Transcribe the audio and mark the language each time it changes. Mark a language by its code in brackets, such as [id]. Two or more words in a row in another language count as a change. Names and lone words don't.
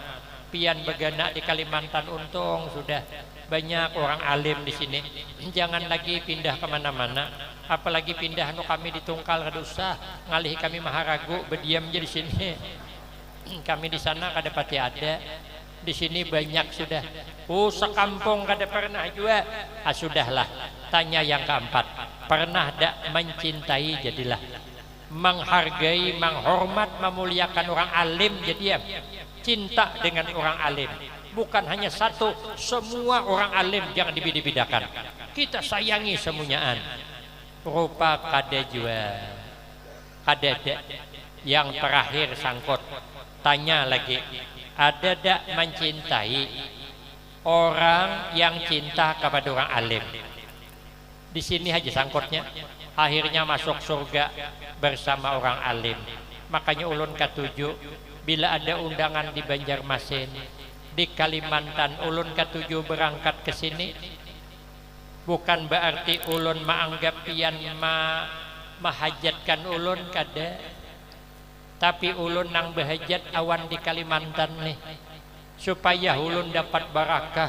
[bjn] Pian begana di Kalimantan untung sudah banyak orang alim di sini. Jangan lagi pindah kemana-mana, apalagi pindah kami di Tungkal kada usah, ngalih kami Maharagu berdiam aja di sini. Kami di sana kada pati ada, di sini banyak sudah. Sekampung kada pernah juga. Sudahlah. [id] Tanya yang keempat, pernah dak mencintai jadilah, menghargai, menghormat, memuliakan orang alim jadi ya. Cinta dengan orang alim, bukan hanya satu, semua orang alim jangan dibedakan. Kita sayangi semuanyaan. [bjn] Rupa kada juga, kada dak. [id] Yang terakhir sangkut, tanya lagi, ada dak mencintai orang yang cinta kepada orang alim? Di sini aja sangkutnya, akhirnya masuk surga bersama orang alim. [bjn] Makanya ulun ketujuh, bila ada undangan di Banjarmasin, di Kalimantan, ulun ketujuh berangkat ke sini, bukan berarti ulun menganggap pian mahajatkan ulun kada, tapi ulun nang berhajat awan di Kalimantan nih, supaya ulun dapat barakah.